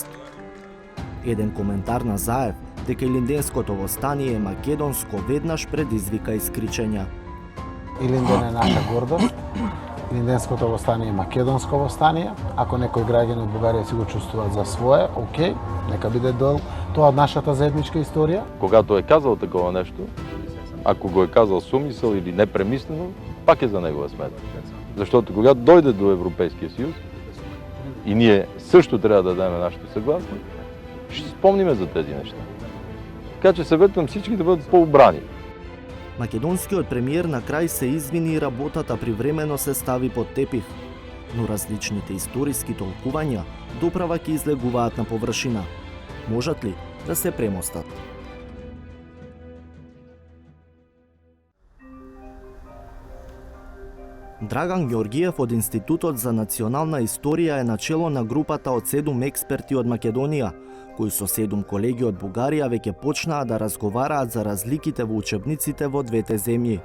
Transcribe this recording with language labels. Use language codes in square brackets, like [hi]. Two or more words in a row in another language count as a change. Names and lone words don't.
[mk] Еден коментар на Заев дека Илинденското востание е македонско веднаш предизвика искричења. Илинден е наша гордост. Илинденското востание е македонско востание. Ако некој граѓан од Бугарија си го чувствуваат за свое, окей, нека биде дел тоа од нашата заедничка историја. [bg] Когато е казал такова нешто, ако го е казал с умисел или непремислено, пак е за негова сметка. Заштото когато дојде до Европейскиот съюз и ние също трябва да дадеме нашето съгласие, ще спомниме за тези неща. Така че съветвам всички да бъдат по-обрани. [mk] Македонскиот премиер на крај се извини и работата привремено се стави под тепих, но различните историски толкувања доправа ќе излегуваат на површина. Можат ли да се премостат? Драган Ѓоргиев од Институтот за национална историја е начело на групата од 7 експерти од Македонија, кои со 7 колеги од Бугарија веќе почнаа да разговараат за разликите во учебниците во двете земји.